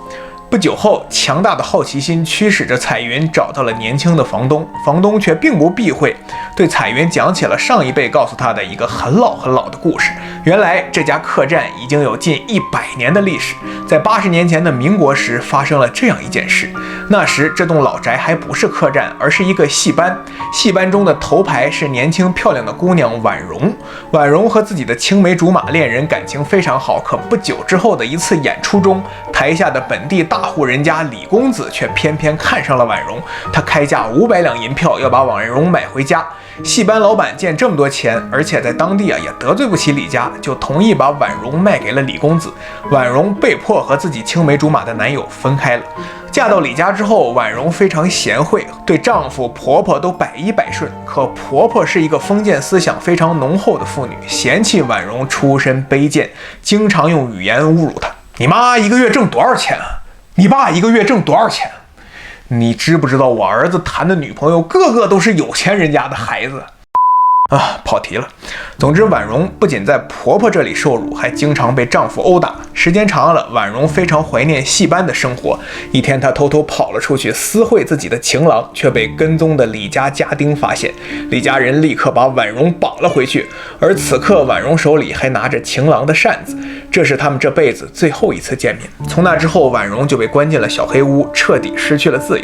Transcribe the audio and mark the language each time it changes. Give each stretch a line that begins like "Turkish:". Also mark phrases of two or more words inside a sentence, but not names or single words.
Chinese: 不久後，強大的好奇心驅使着彩雲找到了年輕的房東，房東卻並不避諱，對彩雲講起了上一輩告訴他的一個很老的故事。原來這家客棧已經有近100年的歷史，在80年前的民國時發生了這樣一件事。那時這棟老宅還不是客棧，而是一個戲班，戲班中的頭牌是年輕漂亮的姑娘婉容。婉容和自己的青梅竹馬戀人感情非常好，可不久之後的一次演出中，台下的本地大戶人家李公子卻偏偏看上了婉容，他開價500兩銀票要把婉容買回家。戲班老闆見這麼多錢，而且在當地也得罪不起李家，就同意把婉容賣給了李公子。婉容被迫和自己青梅竹馬的男友分開了。嫁到李家之後，婉容非常賢惠，對丈夫婆婆都百依百順。可婆婆是一個封建思想非常濃厚的婦女，嫌棄婉容出身卑賤，經常用語言侮辱她。你媽一個月掙多少錢啊？你爸一個月掙多少錢？你知不知道我兒子談的女朋友個個都是有錢人家的孩子？啊，跑題了。總之，婉容不僅在婆婆這裡受辱，還經常被丈夫毆打。時間長了，婉容非常懷念戲班的生活。一天，她偷偷跑了出去，私會自己的情郎，卻被跟蹤的李家家丁發現。李家人立刻把婉容綁了回去，而此刻婉容手裡還拿着情郎的扇子。這是他們這輩子最後一次見面。從那之後，婉容就被關進了小黑屋，徹底失去了自由。